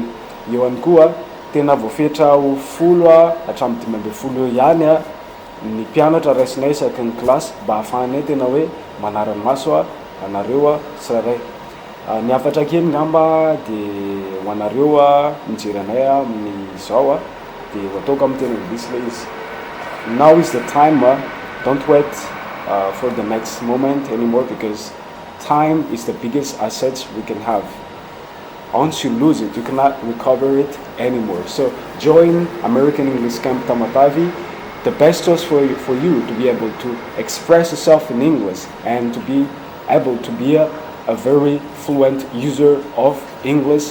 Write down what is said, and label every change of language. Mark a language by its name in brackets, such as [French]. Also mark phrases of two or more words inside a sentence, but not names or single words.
[Malagasy] Eo ihany koa tena voafetra ho 10 hatramin'ny 15 eo ihany ny mpianatra raisinay isaky ny klasy mba ahafahanay tena hoe manara-maso anareo tsirairay. Ny afatra kely ngamba dia ho anareo mijery anay amin'izao dia ho ataoko amin'ny teny anglisy ilay izy. [English] Now is the time, don't wait for the next moment anymore, because time is the biggest asset we can have. Once you lose it, you cannot recover it anymore. So join American English Camp TAMATAVE, the best choice for you to be able to express yourself in English and to be able to be a very fluent user of English.